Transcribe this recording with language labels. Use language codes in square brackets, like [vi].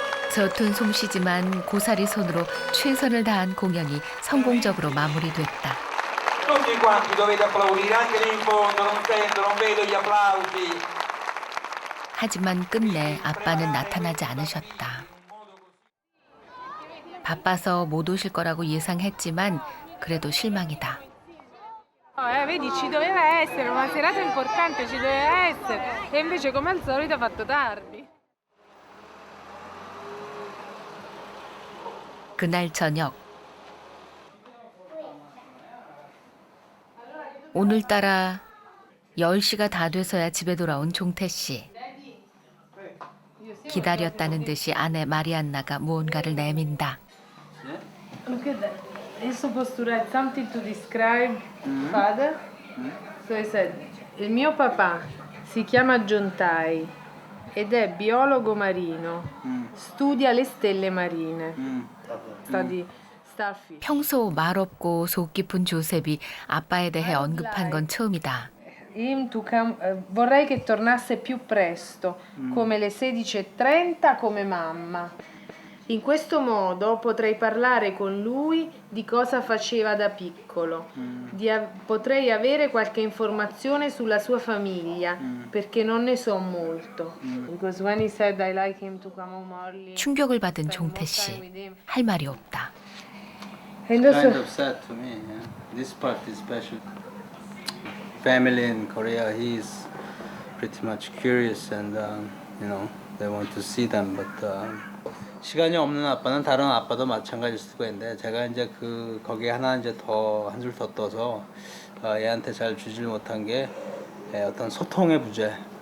[ko] 서툰 솜씨지만 고사리 손으로 최선을 다한 공연이 성공적으로 마무리됐다. [it] Tutti quanti dovete applaudire, anche lì in fondo, non sento, non vedo gli applausi. [ko] 하지만 끝내 아빠는 나타나지 않으셨다. 바빠서 못 오실 거라고 예상했지만 그래도 실망이다. [it] Vedi, ci doveva essere una serata importante, ci doveva essere. E invece come al solito ha fatto tardi. [ko] 그날 저녁. 오늘따라 10시가 다 돼서야 집에 돌아온 종태 씨. 기다렸다는 듯이 아내 마리안나가 무언가를 내민다. [en] Look at that. You're supposed to write something to describe father. So he said, [it] il mio papà si chiama Giontai ed è biologo marino. Studia le stelle marine. [en] Study starfish. [ko] 평소 말없고 속 깊은 조셉이 아빠에 대해 언급한 건 처음이다. [it] Vorrei che tornasse più presto, come le 16:30 come mamma. In questo modo potrei parlare con lui di cosa faceva da piccolo. Potrei avere qualche informazione sulla sua famiglia, perché non ne so molto. [en] Because when he said I like him to come home early. [ko] 충격을 받은 종태 씨. 할 말이 없다. [en] And also, Kind of sad to me. Yeah? This part is special. Family in Korea, he's pretty much curious, and you know they want to see them. [ko] But 시간이 없는 아빠는 다른 아빠도 마찬가지일 수가 있는데 제가 이제 거기에 하나 이제 더 한 줄 더 떠서 얘한테 잘 주질 못한 게 어떤 소통의 부재.